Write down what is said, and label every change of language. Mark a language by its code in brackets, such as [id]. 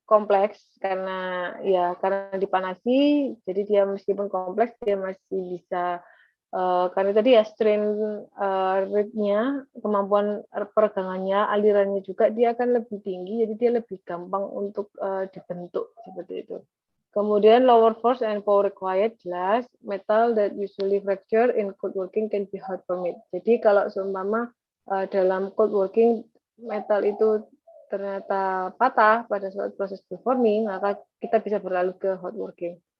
[id] kompleks karena dipanasi, jadi dia meskipun kompleks dia masih bisa karena tadi ya strain rate-nya, kemampuan peregangannya, alirannya juga dia akan lebih tinggi, jadi dia lebih gampang untuk dibentuk seperti itu. [en] Kemudian lower force and power required, jelas metal that usually fracture in cold working can be hot formed. [id] Jadi kalau seumpama dalam cold working metal itu ternyata patah pada saat proses deforming, maka kita bisa beralih ke hot working.